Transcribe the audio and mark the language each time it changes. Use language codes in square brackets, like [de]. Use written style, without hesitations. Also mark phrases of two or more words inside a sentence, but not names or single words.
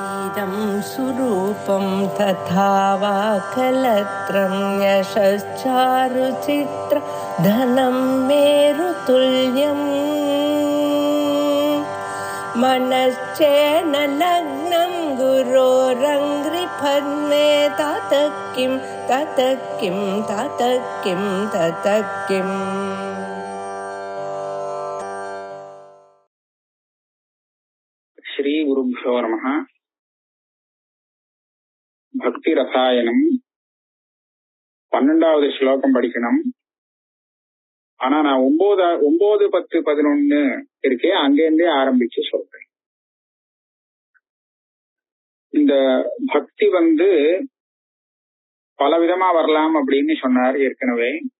[sa] इदं सुरूपं तथा वा कलत्रं यशश्चारुचित्र धनं मेरुतुल्यम् मनश्चेन लग्नं गुरोरङ्घ्रिपद्मे ततः किं ततः किं ततः किं ततः किम् श्री गुरुभ्यो नमः. [ta] பக்தி ரசாயனம் 12வது ஸ்லோகம் படிக்கணும். ஆனா நான் 9, 10, 11 இருக்கே அங்கேருந்தே ஆரம்பிச்சு சொல்றேன். இந்த பக்தி பலவிதமா வரலாம் அப்படின்னு சொன்னார் ஏற்கனவே.